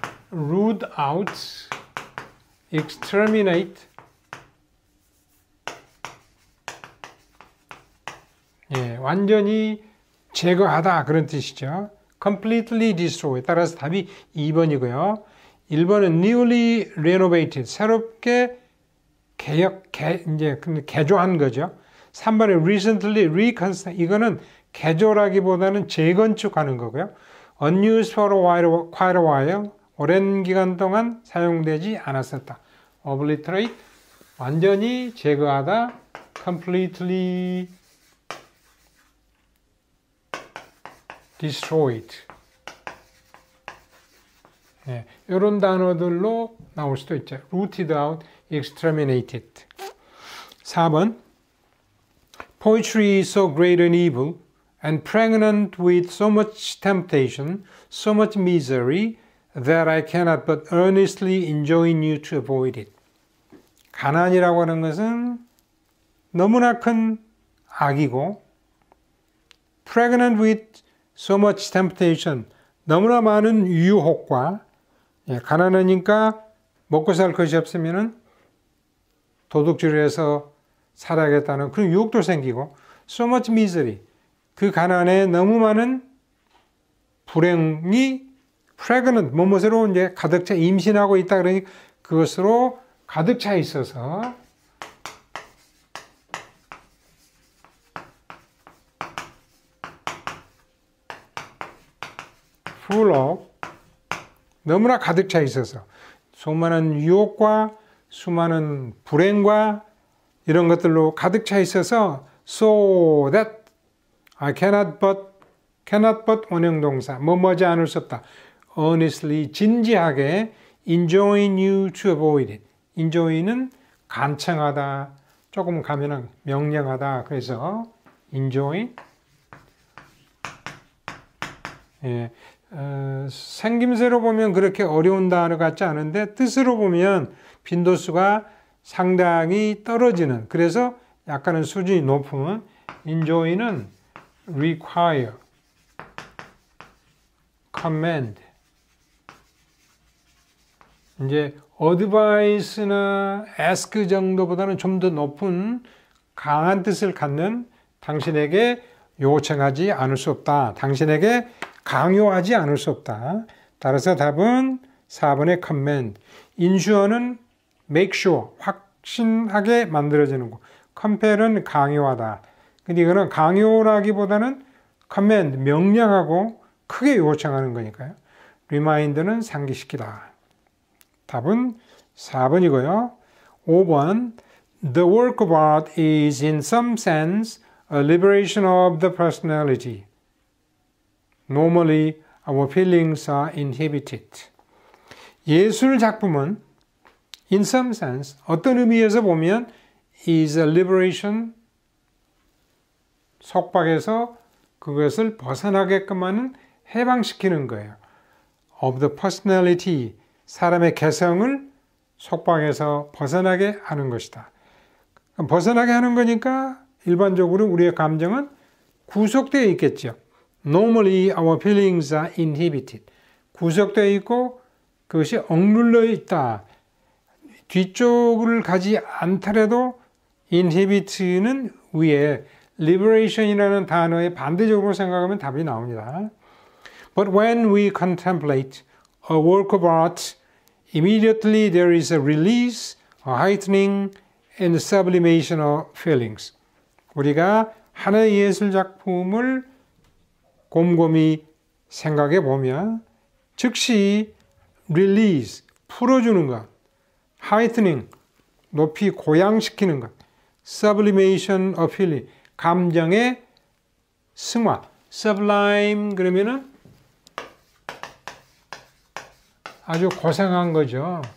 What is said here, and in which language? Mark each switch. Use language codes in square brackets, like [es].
[en] root out, exterminate. [ko] 예, 완전히 제거하다 그런 뜻이죠. [en] completely destroy. [ko] 따라서 답이 2번이고요. [en] 1번은 newly renovated. [ko] 새롭게 개조한 거죠. [en] 3번은 recently reconstructed. [ko] 이거는 개조라기보다는 재건축하는 거고요. [en] unused for quite a while. [ko] 오랜 기간 동안 사용되지 않았었다. [en] obliterate. [ko] 완전히 제거하다. [en] completely destroyed. [ko] 네, 이런 단어들로 나올 수도 있죠. [en] rooted out, exterminated. 4번 Poetry is so great an evil and pregnant with so much temptation, so much misery that I cannot but earnestly enjoin you to avoid it. [ko] 가난이라고 하는 것은 너무나 큰 악이고 [en] pregnant with so much temptation, [ko] 너무나 많은 유혹과 가난하니까 먹고 살 것이 없으면 도둑질을 해서 살아야겠다는 그런 유혹도 생기고 [en] so much misery, [ko] 그 가난에 너무 많은 불행이 pregnant, 뭐뭐으로 이제 가득 차 임신하고 있다 그러니 그것으로 가득 차 있어서 full of, 너무나 가득 차 있어서 수많은 유혹과 수많은 불행과 이런 것들로 가득 차 있어서 [en] so that I cannot but [ko] 원형동사 뭐뭐하지 않을 수 없다. [en] earnestly 진지하게 enjoin you to avoid it. [ko] enjoy는 간청하다, 조금 가면은 명령하다. 그래서 enjoin. 예. 생김새로 보면 그렇게 어려운 단어 같지 않은데 뜻으로 보면 빈도수가 상당히 떨어지는, 그래서 약간은 수준이 높은 enjoy는 require, command. 이제 advice나 ask 정도보다는 좀 더 높은 강한 뜻을 갖는, 당신에게 요청하지 않을 수 없다. 당신에게 강요하지 않을 수 없다. 따라서 답은 4번의 command. insure는 make sure, 확신하게 만들어지는 거. compel은 강요하다. 근데 이거는 강요라기보다는 command, 명령하고 크게 요청하는 거니까요. remind는 상기시키다. 답은 4번이고요. [en] 5번 The work of art is in some sense a liberation of the personality. Normally, our feelings are inhibited. [ko] 예술 작품은 [en] in some sense, [ko] 어떤 의미에서 보면 [en] is a liberation, [ko] 속박에서 그것을 벗어나게끔 하는, 해방시키는 거예요. [en] of the personality, [ko] 사람의 개성을 속박에서 벗어나게 하는 것이다. 벗어나게 하는 거니까 일반적으로 우리의 감정은 구속되어 있겠죠. [en] Normally our feelings are inhibited. [ko] 구속되어 있고 그것이 억눌러 있다. 뒤쪽을 가지 않더라도 inhibit는 위에, liberation이라는 단어의 반대적으로 생각하면 답이 나옵니다. [en] But when we contemplate a work of art, immediately there is a release, a heightening, and sublimation of feelings. [ko] 우리가 하나의 예술 작품을 곰곰이 생각해 보면 즉시 release, 풀어주는 것, heightening, 높이 고양시키는 것, sublimation, appeal, 감정의 승화, sublime 그러면은 아주 고상한 거죠.